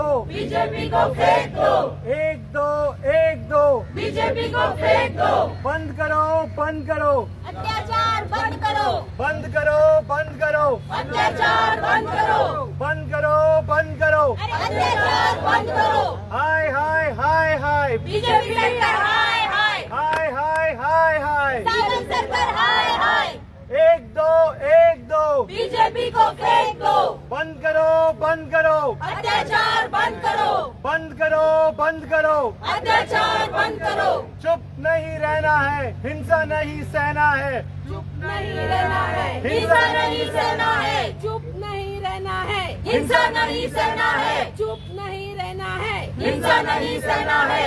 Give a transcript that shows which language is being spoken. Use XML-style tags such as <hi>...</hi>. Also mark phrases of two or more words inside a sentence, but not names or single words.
<hi>बीजेपी को फेंक दो, एक दो एक दो बीजेपी को फेंक दो। बंद करो बंद करो अत्याचार बंद करो, बंद करो बंद करो अत्याचार बंद करो, बंद करो बंद करो अत्याचार बंद करो। हाय हाय हाय हाय बीजेपी सरकार हाय हाय, हाय हाय हाय हाय सावंत सरकार हाय हाय, एक दो बीजेपी को फेंक दो, बंद करो बंद करो अत्याचार बंद करो, बंद करो बंद करो अत्याचार बंद करो। चुप नहीं रहना है, हिंसा नहीं सहना है, चुप नहीं रहना है, हिंसा नहीं सहना है, चुप नहीं रहना है, हिंसा नहीं सहना है, चुप नहीं रहना है, हिंसा नहीं सहना है।</hi>